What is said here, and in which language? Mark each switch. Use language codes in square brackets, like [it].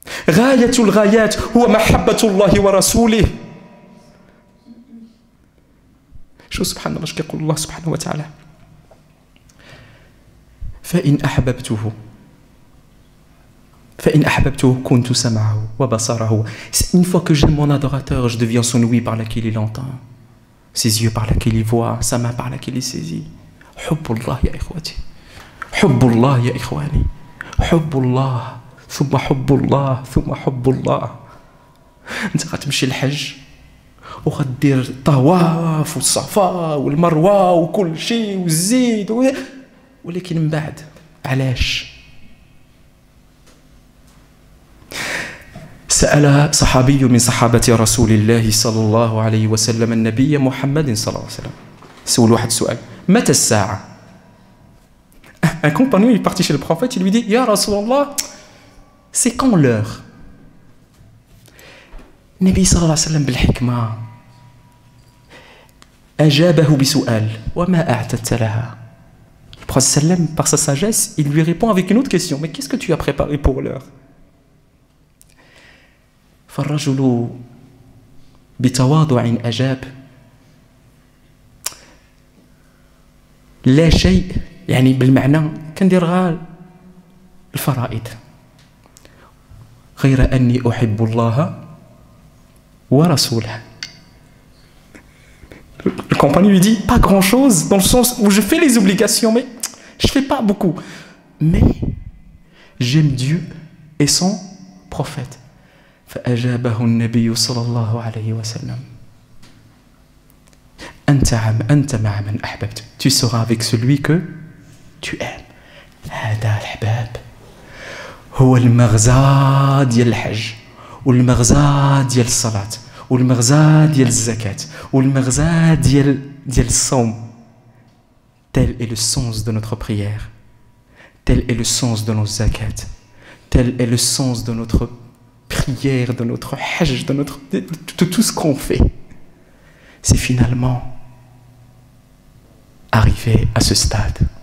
[ar] غاية الغايات هو محبة الله ورسوله. شو سبحان الله كيقول الله سبحانه وتعالى فإن أحببته فإن أحببته كنت سمعه وبصره. [fr] Une fois que j'aime mon adorateur, je deviens son ouïe par laquelle il entend, ses yeux par laquelle il voit, sa main par laquelle il saisit. [ar] حب الله يا إخوتي، حب الله يا إخواني، حب الله ثم حب الله ثم حب الله. أنت غتمشي الحج وغدير الطواف والصفا والمروة وكل شيء والزيت ولكن من بعد علاش؟ سأل صحابي من صحابة رسول الله صلى الله عليه وسلم النبي محمد صلى الله عليه وسلم، سول واحد السؤال: متى الساعة؟ [fr] Un compagnon est parti chez le prophète, il lui dit: Ya Rasulallah, c'est quand l'heure? [ar] النبي صلى الله عليه وسلم بالحكمة أجابه بسؤال: وما أعتدت لها؟ [fr] Le prophète sallam, par sa sagesse, il lui répond avec une autre question: mais qu'est-ce que tu as préparé pour l'heure? [ar] فالرجل بتواضع أجاب: لا شيء، يعني بالمعنى كندير غير الفرائض، غير أني أحب الله ورسوله. [fr] Le compagnon lui dit: pas grand chose, dans le sens où je fais les obligations, mais je fais pas beaucoup. Mais j'aime Dieu et son prophète. [ar] فأجابه النبي صلى الله عليه وسلم: أنت مع من أحببت. [fr] Tu seras avec celui que tu aimes. [ar] هذا الحباب هو المغزى ديال الحج، والمغزى ديال الصلاة، والمغزى ديال الزكاة، والمغزى ديال الصوم. [fr] Tel est le sens de notre prière, tel est le sens de nos zakats, tel est le sens de notre prière, de notre hajj, de tout ce qu'on fait. C'est finalement arriver à ce stade.